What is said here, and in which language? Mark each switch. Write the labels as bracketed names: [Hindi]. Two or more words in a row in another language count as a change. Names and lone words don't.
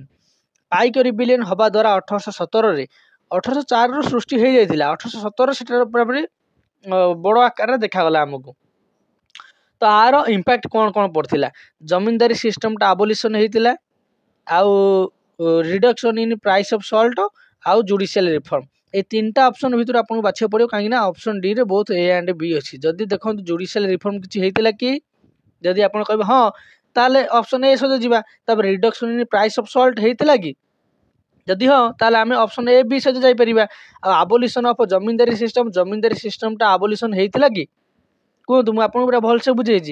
[Odia] ପାଇକ ରିବେଲିୟନ ହବା ଦ୍ୱାରା 1817ରେ 1804ରୁ ସୃଷ୍ଟି ହେଇଯାଇଥିଲା, 1817 ସେଟାର ପୁରାପୁରି ବଡ଼ ଆକାରରେ ଦେଖାଗଲା ଆମକୁ। ତ ଆର ଇମ୍ପାକ୍ଟ କ'ଣ କ'ଣ ପଡ଼ିଥିଲା? ଜମିନଦାରୀ [English] systemta abolition [Odia] ହେଇଥିଲା, ଆଉ [English] reduction in price of salt, [Odia] ଆଉ [English] judicial reform. [Odia] ଏଇ ତିନିଟା অপସନ୍ ଭିତରୁ ଆପଣଙ୍କୁ ବାଛିବାକୁ ପଡ଼ିବ, କାହିଁକି ନା [English] option D [Odia] ରେ [English] both A and B [Odia] ଅଛି। ଯଦି ଦେଖନ୍ତୁ [English] judicial reform [Odia] କିଛି ହେଇଥିଲା କି, ଯଦି ଆପଣ କହିବେ ହଁ, ତାହେଲେ [English] option A [Odia] ସହିତ ଯିବା। ତାପରେ [English] reduction in price of salt [Odia] ହେଇଥିଲା କି, ଯଦି ହଁ ତାହେଲେ ଆମେ [English] option A B [Odia] ସହିତ ଯାଇପାରିବା। ଆଉ [English] abolition of zamindari systemta [Odia] ଆବୋଲିସନ ହେଇଥିଲା କି, କୁହନ୍ତୁ, ମୁଁ ଆପଣଙ୍କୁ ପୁରା ଭଲସେ ବୁଝେଇଛି।